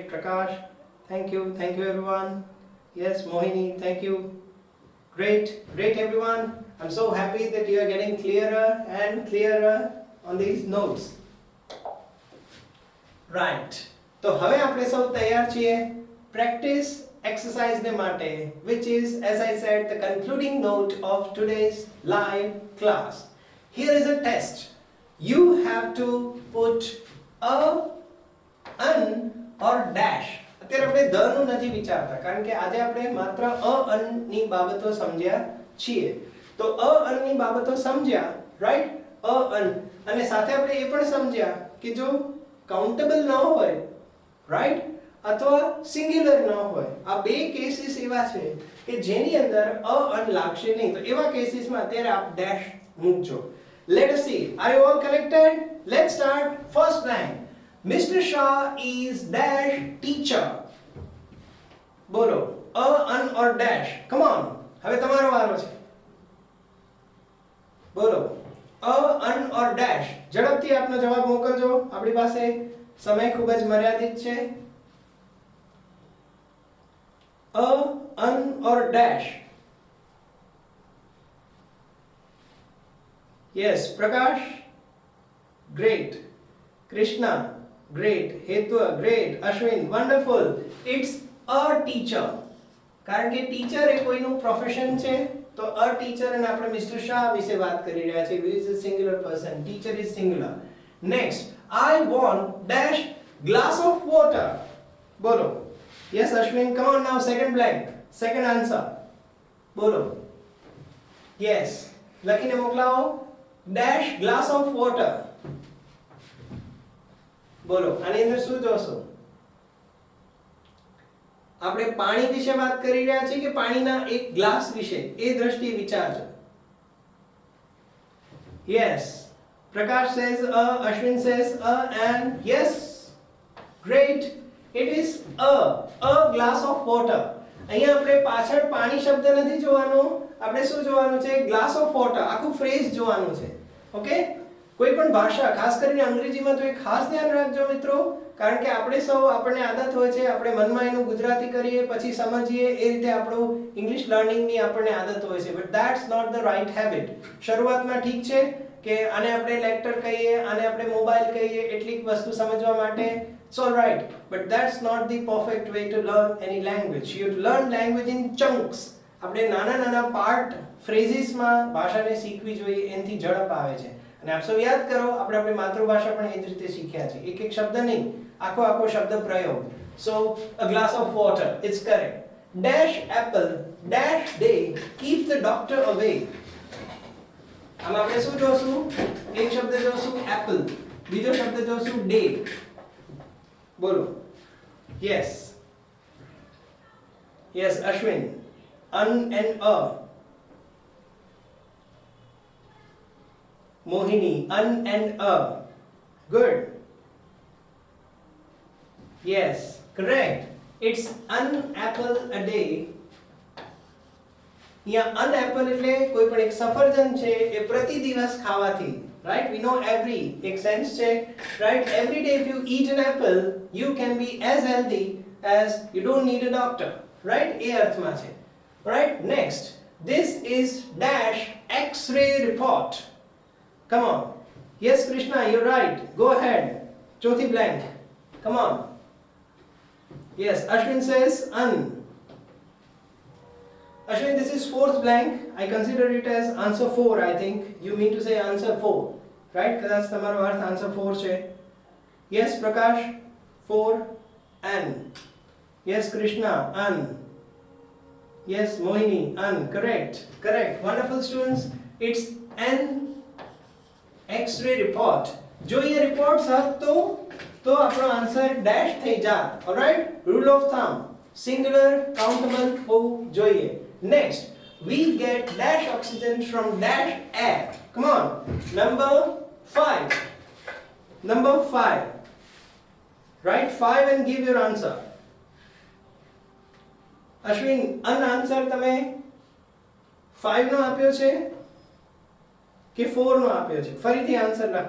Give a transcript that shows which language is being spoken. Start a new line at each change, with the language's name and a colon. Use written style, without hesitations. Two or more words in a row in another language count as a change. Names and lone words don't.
English: Prakash, thank you everyone. Yes, Mohini, thank you. Great everyone. I'm so happy that you are getting clearer and clearer on these notes. Right.
Gujarati: તો હવે આપણે સૌ તૈયાર છીએ
English: practice exercise
Gujarati: ને માટે,
English: which is, as I said, the concluding note of today's live class. Here is a test. You have to put a, an or dash.
Gujarati: અત્યારે આપણે ધ નું નથી વિચારતા કારણ કે આજે આપણે માત્ર
English: a an
Gujarati: ની બાબતો સમજ્યા છીએ. તો
English: a an
Gujarati: ની બાબતો સમજ્યા, રાઈટ?
English: a an,
Gujarati: અને સાથે આપણે એ પણ સમજ્યા કે જો કાઉન્ટેબલ ન હોય, રાઈટ, અથવા સિંગ્યુલર ન હોય, આ બે કેસીસ એવા છે કે જેની અંદર
English: a an
Gujarati: લાગશે નહીં. તો એવા કેસીસમાં અત્યારે આપ ડેશ મૂકજો.
English: Let us see. Are you all connected? Let's start. First line. Mr. Shah is dash teacher. બોલો, a, an or dash. Come on.
Gujarati: હવે તમારો વારો છે. બોલો,
English: a, an or dash.
Gujarati: ઝડપથી આપનો જવાબ મોકલજો. આપણી પાસે સમય ખૂબ જ મર્યાદિત છે.
English: A, an or dash. Yes, Prakash, great. Krishna, great. Hetwa, great. Ashwin, wonderful. It's a teacher.
Gujarati: કારણ કે ટીચર એ કોઈનું પ્રોફેશન છે, તો
English: a teacher
Gujarati: અને આપણે મિસ્ટર શાહ વિશે વાત કરી રહ્યા છીએ.
English: He is a singular person. Teacher is singular. Next, I want dash glass of water. બોલો. Yes, Ashwin, come on now. Second blank. Second answer. બોલો. Yes.
Gujarati: લખીને મોકલાવો.
English: Dash glass of water.
Gujarati: બોલો. આની અંદર શું જોશો? આપણે પાણી વિશે વાત કરી રહ્યા છીએ કે પાણીના એક ગ્લાસ વિશે, એ દ્રષ્ટિએ વિચારજો.
English: Yes, Prakash says Ashwin says and yes, great. It is a glass of water.
Gujarati: અહીંયા આપણે પાછળ પાણી શબ્દ નથી જોવાનો, આપણે શું જોવાનું છે?
English: glass of water.
Gujarati: આખું ફ્રેઝ જોવાનું છે. ઓકે? કોઈ પણ ભાષા, ખાસ કરીને અંગ્રેજીમાં તો એ ખાસ ધ્યાન રાખજો મિત્રો, કારણ કે આપણે સૌ, આપણને આદત હોય છે આપણે મનમાં એનું ગુજરાતી કરીએ પછી સમજીએ, એ રીતે આપણું
English: English learning
Gujarati: આપણને આદત હોય છે.
English: But that's not the right habit.
Gujarati: શરૂઆતમાં ઠીક છે કે આને આપણે લેક્ચર કહીએ, આને આપણે મોબાઈલ કહીએ, એટલીક વસ્તુ સમજવા માટે
English: it's all right, but that's not the perfect way to learn any language. You learn language in chunks.
Gujarati: આપણે નાના નાના પાર્ટ, ફ્રેઝિસમાં ભાષાને શીખવી જોઈએ, એનાથી ઝડપ આવે છે. અને આપ સૌ યાદ કરો, આપણે આપણી માતૃભાષા પણ એ જ રીતે શીખ્યા છે. એક એક શબ્દ નહીં, આખો આખો શબ્દ પ્રયોગ.
English: So a glass of water, it's correct. Dash apple dash day keeps the doctor away.
Gujarati: આમાં આપણે શું જોશું? એક શબ્દ જોશું apple, બીજો શબ્દ જોશું day. બોલો.
English: Yes, yes, Ashwin, un and a. Mohini, un and a. Good. Yes, correct. It's an apple a day. Yeah, an apple
Gujarati: એટલે કોઈ પણ એક સફરજન છે એ પ્રતિ દિવસ ખાવાથી,
English: right? We know every એક sense છે, right? Every day if you eat an apple, you can be as healthy as you don't need a doctor, right?
Gujarati: એ અર્થમાં છે.
English: Right? Next, this is dash X-ray report. Come on. Yes, Krishna, you're right. Go ahead. Chothi blank. Come on. Yes, Ashwin says un. Ashwin, this is fourth blank. I consider it as answer 4, I think. You mean to say answer 4. Right? Because that's
Gujarati: તમારો અર્થ
English: answer 4 છે. Yes, Prakash, 4, an. Yes, Krishna, un. Yes, Mohini, un. Correct. Correct. Wonderful students. It's an X-ray report.
Gujarati: જો એ રિપોર્ટ હતો તો આપણો આન્સર ડેશ થઈ જાત. ઓલરાઈટ,
English: rule of thumb, singular countable
Gujarati: હોવું જોઈએ.
English: નેક્સ્ટ, we get dash oxygen from dash air. Come on, number 5. Number 5. Write 5 and give your answer.
Gujarati: Ashwin, unanswer તમે 5 નો આપ્યો છે કે 4 નો આપ્યો છે? ફરીથી આન્સર લખો.